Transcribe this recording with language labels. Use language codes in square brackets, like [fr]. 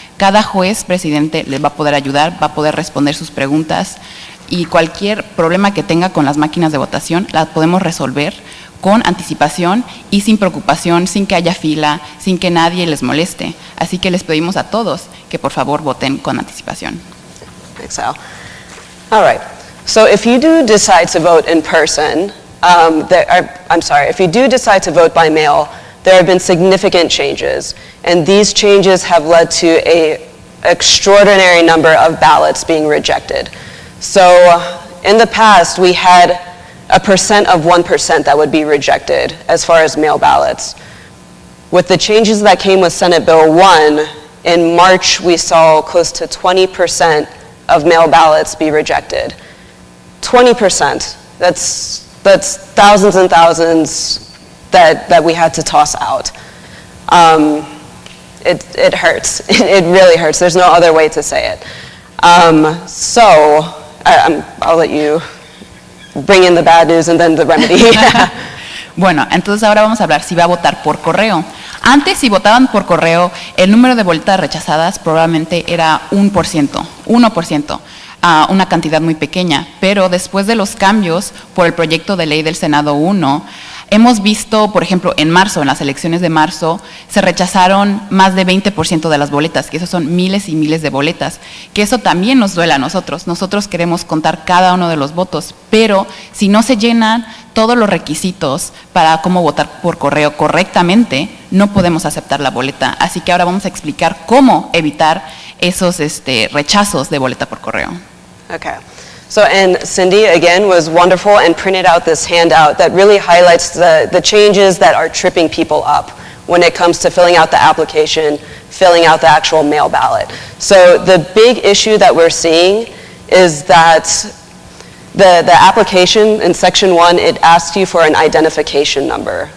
[es] Cada juez, presidente, les va a poder ayudar, va a poder responder sus preguntas y cualquier problema que tenga con las máquinas de votación las podemos resolver con anticipación y sin preocupación, sin que haya fila, sin que nadie les moleste. Así que les pedimos a todos que por favor voten con anticipación. [en] Thanks, Al. All right. So if you do decide to vote in person, if you do decide to vote by mail, there have been significant changes. And these changes have led to an extraordinary number of ballots being rejected. So in the past, we had a percent of 1% that would be rejected as far as mail ballots. With the changes that came with Senate Bill 1, in March we saw close to 20% of mail ballots be rejected. 20%, that's thousands and thousands that we had to toss out. It hurts, it really hurts, there's no other way to say it. So I'll let you bring in the bad news and then the remedy. [es] Bueno, entonces ahora vamos a hablar si va a votar por correo. Antes, si votaban por correo, el número de boletas rechazadas probablemente era 1%, una cantidad muy pequeña. Pero después de los cambios por el proyecto de ley del Senado 1, hemos visto, por ejemplo, en marzo, en las elecciones de marzo, se rechazaron más de 20% de las boletas, que eso son miles y miles de boletas, que eso también nos duele a nosotros. Nosotros queremos contar cada uno de los votos, pero si no se llenan todos los requisitos para cómo votar por correo correctamente, no podemos aceptar la boleta. Así que ahora vamos a explicar cómo evitar esos rechazos de boleta por correo. [en] Okay. So, and Cindy, again, was wonderful and printed out this handout that really highlights the changes that are tripping people up when it comes to filling out the application, filling out the actual mail ballot. So the big issue that we're seeing is that the application in section 1, it asks you for an identification number.